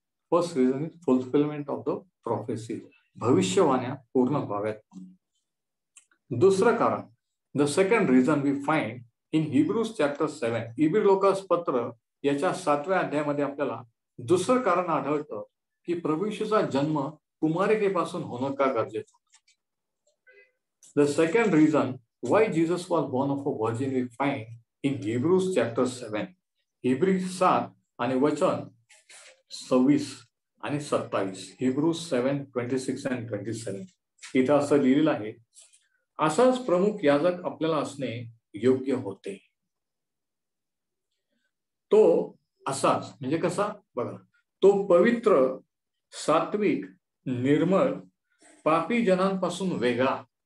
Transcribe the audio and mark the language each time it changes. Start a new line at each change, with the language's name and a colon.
English: first reason is fulfilment of the prophecy,
Marathi: भविष्यवाण्या पूर्ण व्हाव्यात. दुसरं कारण,
English: The second reason we find in Hebrews chapter 7.
Marathi: Every Lucas पत्र याच्या 7व्या अध्यायामध्ये आपल्याला दुसरं कारण आढळतं की प्रभू येशूचा जन्म कुमारिकेपासून होणं का गरजेचं.
English: The second reason why Jesus was born of a virgin we find in Hebrews chapter 7.
Marathi: Hebrew 7 आणि वचन 26 आणि 27.
English: Hebrews 7:26 and 27
Marathi: इथं असं लिहिलेलं आहे, असाच प्रमुख याजक आपल्याला असणे योग्य होते. तो असाच म्हणजे कसा बघा, तो पवित्र, सात्विक, निर्मळ, पापी जनांपासून वेगळा.